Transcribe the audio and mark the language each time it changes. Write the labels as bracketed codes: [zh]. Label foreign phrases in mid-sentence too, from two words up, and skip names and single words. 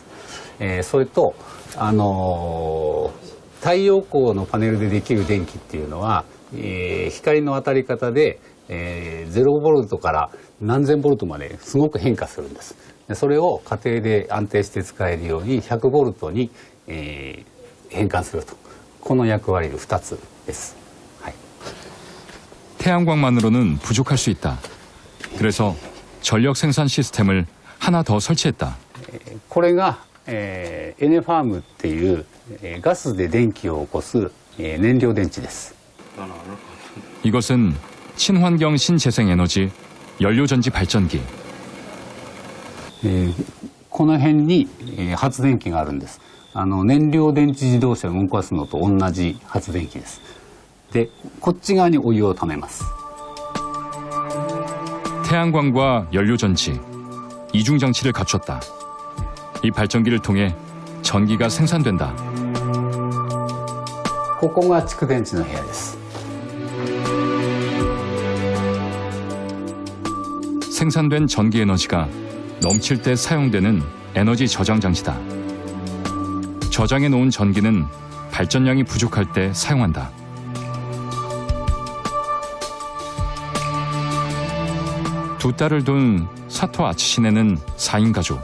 [ja] それと、太陽光のパネルでできる電気っていうのは、光の当たり方で、0ボルトから何千ボルトまですごく変化するんです。それを家庭で安定して使えるように100ボルトに、変換すると。この役割の2つです。はい。 [ko] 태양광만으로는 부족할 수 있다. 그래서 전력 생산 시스템을 하나 더 설치했다. [ja] これが、エネファームっていう、ガスで電気を起こす、燃料電池です。 [ko] 이것은 친환경 신재생 에너지 연료전지 발전기. [ja] この辺に、発電機があるんです。燃料電池自動車を動かすのと同じ発電機です。で、こっち側にお湯をためます。 [ko] 태양광과 연료전지, 이중장치를 갖췄다. 이 발전기를 통해 전기가 생산된다. [ja] ここが蓄電池の部屋です。 [ko] 생산된 전기 에너지가 넘칠 때 사용되는 에너지 저장 장치다. 저장해 놓은 전기는 발전량이 부족할 때 사용한다. 두 딸을 둔 사토 아치시네는 4인 가족.